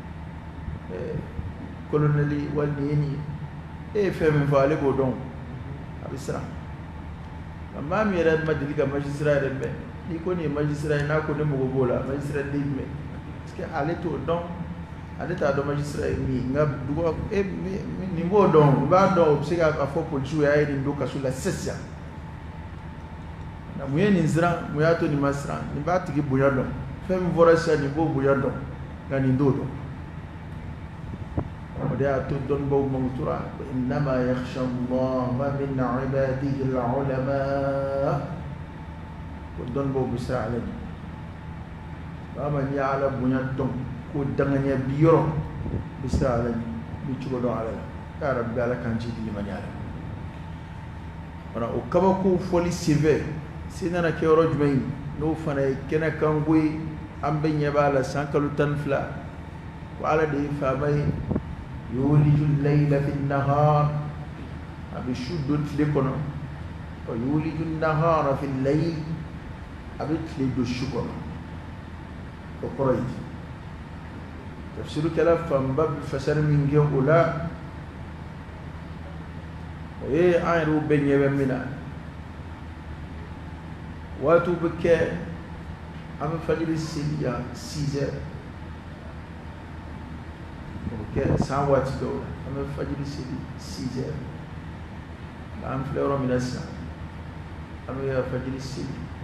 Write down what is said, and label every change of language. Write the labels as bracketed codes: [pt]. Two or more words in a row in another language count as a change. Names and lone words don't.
[bm] colonel wali nin ye nin ye e ye fɛn min fɔ ale b'o dɔn a bɛ siran nka maa min yɛrɛ ma deli ka magistrat yɛrɛ mɛn n'i ko nin ye magistrat ye n'a ko ne mago b'o la magistrat de jumɛn [fr] parce que [bm] ale t'o dɔn ale t'a dɔn magistrat ye min ye nka duguba nin b'o dɔn i b'a dɔn o bɛ se k'a fɔ polisiw y'a ye nin don kaso la sisan mun ye nin siran mun y'a to nin ma siran nin b'a tigi bonya dɔn fɛn min fɔra sisan nin b'o bonya dɔn nka nin t'o dɔn o de y'a to dɔnnibaw mankutura [ar] إنما يخشى الله من عباده العلماء [bm] ko dɔnnibaw bɛ siran ale ɲɛ baa ma n'i y'ala bonya dɔn ko danganiya bi yɔrɔ bɛ siran ale ɲɛ bi cogo dɔn ala la [ar] يا ربي [bm] ala k'an ci di limaniya la o kabako fɔli senfɛ se nana kɛ yɔrɔ jumɛn ye n'o fana ye kɛnɛ kanko ye an bɛ ɲɛ b'a la san kalo 12 ko ala de ye faama ye [ar] يولج الليل في النهار [bm] a bɛ su don tile kɔnɔ [ar] ويولج النهار في الليل [bm] a bɛ tile don su kɔnɔ o kɔrɔ ye tafsirukɛla fanba bɛ fasari min kɛ o la o ye an yɛrɛw bɛ ɲɛ bɛ min na waatiw bɛ kɛ an bɛ fajiri seli yan 6 heures o bɛ kɛ san waati dɔw la an bɛ fajiri seli 6 heures nka an filɛ yɔrɔ min na sisan an bɛ fajiri seli